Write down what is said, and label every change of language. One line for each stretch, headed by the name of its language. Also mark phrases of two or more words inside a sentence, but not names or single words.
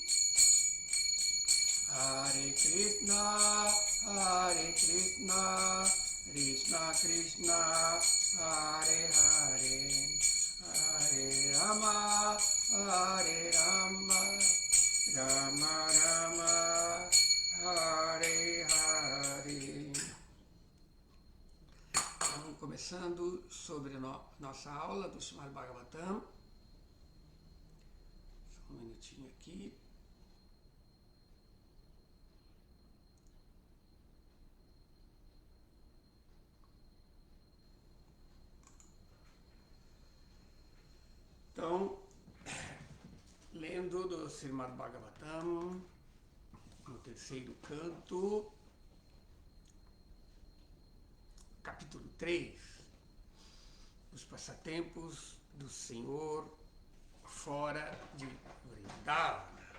Sanskrit: Hare Krishna, Krishna Krishna, Hare Hare, Hare Rama, Hare Rama, Rama Rama, Hare Hare.
Portuguese: Estamos começando sobre nossa aula do Srimad Bhagavatam. Só um minutinho aqui. Então, lendo do Srimad Bhagavatam, no terceiro canto, capítulo 3, os passatempos do Senhor fora de Vrindavana.